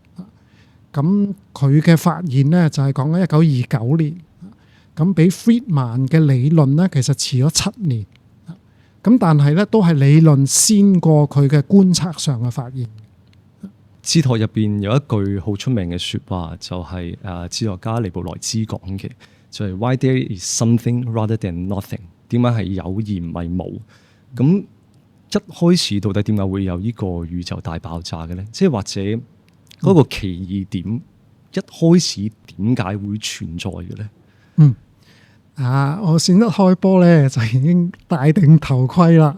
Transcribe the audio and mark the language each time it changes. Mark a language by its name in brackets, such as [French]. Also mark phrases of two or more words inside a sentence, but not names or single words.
[Cantonese] 咁佢嘅發現呢，就係講緊1929年，咁比 Friedman 嘅理論呢，其實遲咗7年。咁但係呢，都係理論先過佢嘅觀測上嘅發現。哲學入邊有一句好出名嘅説話，就係哲學家尼布萊茲講嘅，就係 [English] Why there is something rather than nothing？ [Cantonese] 點解係有而唔係冇？咁一開始到底點解會有呢個宇宙大爆炸嘅呢？即係或者嗰個奇異點一開始點解會存在嘅呢？我先一開波呢，就已經戴定頭盔啦。